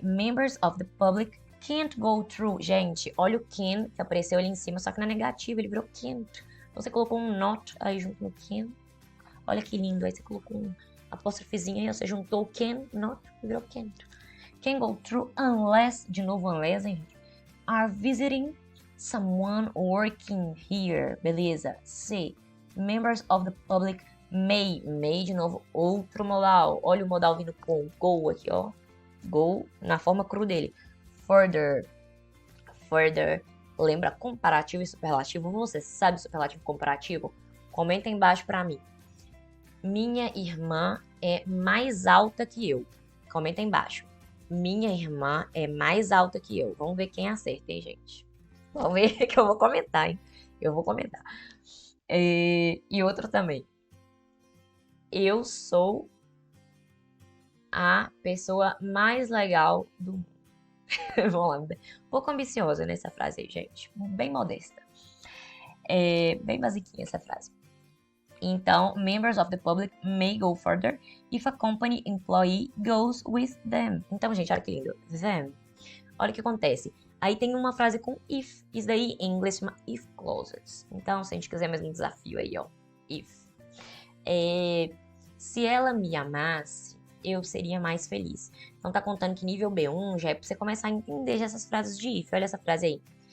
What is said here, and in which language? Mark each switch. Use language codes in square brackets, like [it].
[en] Members of the public can't go through. [pt] Gente, olha o can, que apareceu ali em cima, só que na negativa ele virou can't. Você colocou um not aí junto no can. Olha que lindo. Aí você colocou um apóstrofezinho aí, você juntou o can, not, e virou can't. [en] Can go through unless, [pt] de novo unless, hein, gente? [en] Are visiting someone working here. Beleza. C. Members of the public may. [pt] May, de novo, outro modal. Olha o modal vindo com go aqui, ó. Go na forma cru dele. Further. Further. Lembra comparativo e superlativo? Você sabe superlativo e comparativo? Comenta embaixo pra mim. Minha irmã é mais alta que eu. Comenta embaixo. Minha irmã é mais alta que eu. Vamos ver quem acerta, hein, gente? Vamos ver que eu vou comentar, hein? Eu vou comentar. E outro também. Eu sou a pessoa mais legal do mundo. Vamos lá. Um pouco ambiciosa nessa frase aí, gente. Bem modesta. Bem basiquinha essa frase. Então, [en] members of the public may go further if a company employee goes with them. [pt] Então, gente, olha que lindo. Them. Olha o que acontece. Aí tem uma frase com if. Isso daí em inglês chama if clauses. Então, se a gente quiser mais um desafio aí, ó. If. Se ela me amasse, eu seria mais feliz. Então, tá contando que nível B1 já é pra você começar a entender já essas frases de if. Olha essa frase aí.